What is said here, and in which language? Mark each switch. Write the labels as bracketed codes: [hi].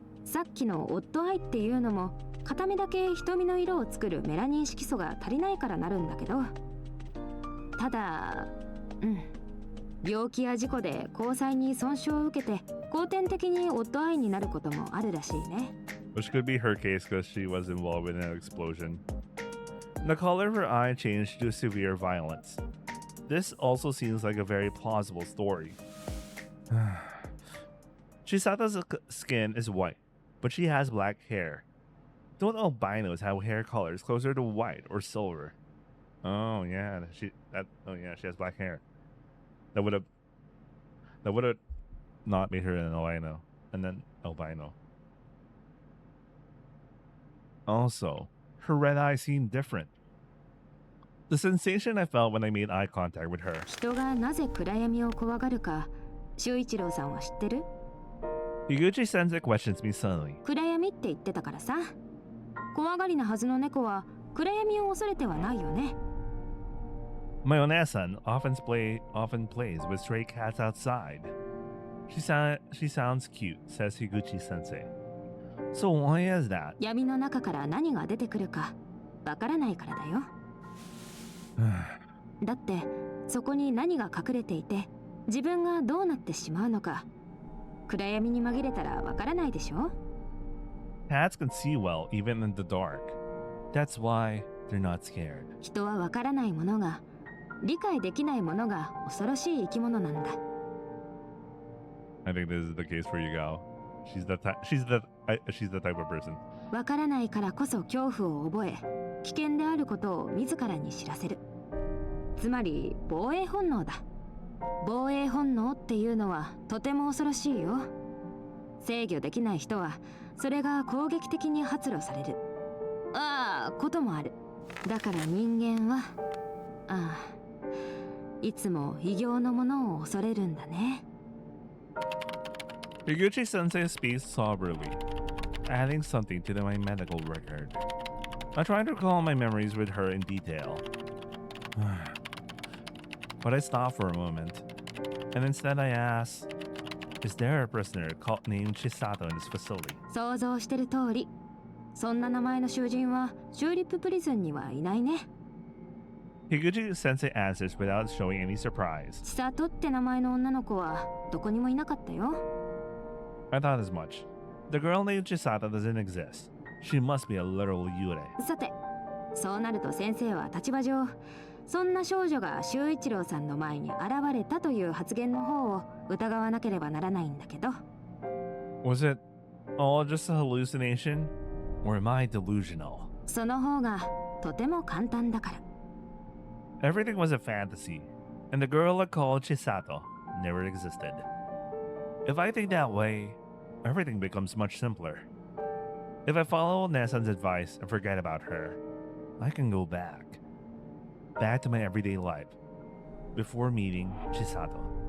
[ja] さっきのオッドアイっていうのも片目だけ瞳の色を作るメラニン色素が足りないからなるんだけど、ただ病気や事故で虹彩に損傷を受けて後天的にオッドアイになることもあるらしいね。 [en] Which could be her case because she was involved in an explosion. The color of her eye changed to severe violence. This also seems like a very plausible story. Chisato's skin is white, but she has black hair. Don't albinos have hair colors closer to white or silver? Oh yeah, she has black hair. That would have not made her an albino, and then albino. Also, her red eyes seem different. The sensation I felt when I made eye contact with her. [ja] 人がなぜ暗闇を怖がるか、修一郎さんは知ってる？ [en] Higuchi Sensei questions me subtly. [ja] 暗闇って言ってたからさ。怖がりなはずの猫は暗闇を恐れてはないよね。 [en] My Onesan often plays with stray cats outside. She sounds cute, says Higuchi Sensei. So why is that? [ja] 闇の中から何が出てくるかわからないからだよ。だってそこに何が隠れていて自分がどうなってしまうのか暗闇に紛れたらわからないでしょ。 [en] Cats can see well even in the dark. That's why they're not scared. [ja] 人はわからないものが理解できないものが恐ろしい生き物なんだ。 [en] I think this is the case for Yugao. She's the type of person. [ja] わからないからこそ恐怖を覚え危険であることを自らに知らせる。つまり防衛本能だ。防衛本能っていうのはとても恐ろしいよ。制御できない人はそれが攻撃的に発露されることもある。だから人間はいつも異形のものを恐れるんだね。 [en] Higuchi Sensei speaks soberly, adding something to my medical record. I try to recall my memories with her in detail. But I stop for a moment, and instead I ask, is there a prisoner named Chisato in this facility? [ja] 想像してる通り、そんな名前の囚人はチューリッププリズンにはいないね。 [en] Higuchi Sensei answers without showing any surprise. [ja] 千里って名前の女の子はどこにもいなかったよ。 [en] I thought as much. The girl named Chisato doesn't exist. She must be a literal yurei. [ja] さて、そうなると先生は立場上、そんな少女が修一郎さんの前に現れたという発言の方を疑わなければならないんだけど。 [en] Was it all just a hallucination? Or am I delusional? [ja] その方がとても簡単だから。 [en] Everything was a fantasy, and the girl I called Chisato never existed. If I think that way, everything becomes much simpler. If I follow Nesan's advice and forget about her, I can go back to my everyday life before meeting Chisato.